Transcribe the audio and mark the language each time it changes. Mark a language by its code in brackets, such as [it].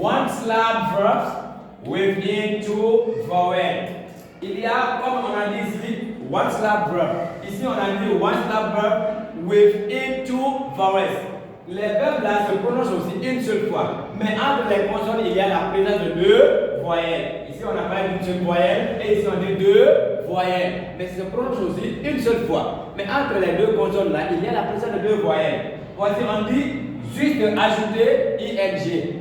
[en] One syllable verbs within two vowels. [fr] Il y a, comme on a dit ici, [en] one syllable verb. [fr] Ici, on a dit [en] one syllable verb within two vowels. [fr] Les verbes là se prononcent aussi une seule fois. Mais entre les consonnes, il y a la présence de deux voyelles. Ici, on a parlé d'une seule voyelle et ici, on dit deux voyelles. Mais ça se prononce aussi une seule fois. Mais entre les deux consonnes là, il y a la présence de deux voyelles. Voici, on dit juste ajouter ing.